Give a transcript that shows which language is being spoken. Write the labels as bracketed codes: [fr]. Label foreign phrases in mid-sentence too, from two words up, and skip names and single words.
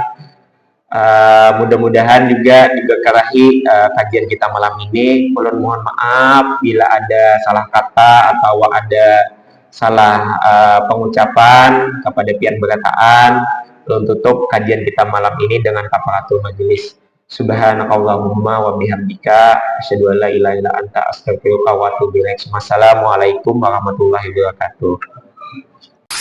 [bjn] Mudah-mudahan juga diberkahi kajian kita malam ini. Ulun mohon maaf bila ada salah kata atau ada salah pengucapan kepada pian berataan. Ulun tutup kajian kita malam ini dengan [ar] كفارة المجلس. سبحانك اللهم وبحمدك أشهد أن لا إله إلا أنت أستغفرك وأتوب إليك. والسلام عليكم ورحمة الله وبركاته.